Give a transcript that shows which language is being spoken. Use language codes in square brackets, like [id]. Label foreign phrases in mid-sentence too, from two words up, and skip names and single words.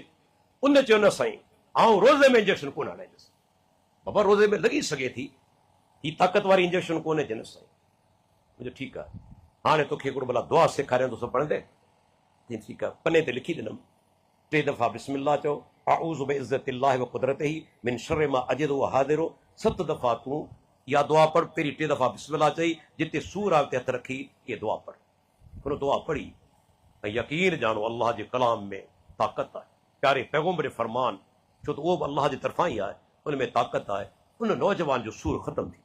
[sd] उन चयो न साईं, आउं रोज़े में इंजेक्शन कोन हणाईंदुसि। बाबा रोज़े में लॻी सघे थी, ही ताक़त वारी इंजेक्शन कोन्हे। चयो न साईं, मुंहिंजो ठीकु आहे, हाणे तोखे हिकिड़ो भला दुआ सेखारियंदुसि पढ़ंदे। ठीकु आहे, पने ते लिखी ॾिनमि, 3 दफ़ा बिस्मिल्लाह चओ, [ar] أعوذ بعزة الله وقدرته من شر ما أجد وأحاذر. [sd] 7 दफ़ा तूं इहा दुआ पढ़। पहिरीं 3 दफ़ा बिस्मिल्लाह चई, जिते सूर आहे उते हथ रखी इहा दुआ पढ़। हुन दुआ पढ़ी ऐं यकीन ॼाणो अल्लाह जे कलाम में ताक़त आहे, प्यारे पैगम्बर फरमान, छो त उहो बि अल्लाह जे तरफ़ां ई आहे, उन में ताक़त आहे। उन नौजवान जो सूर ख़तम थी।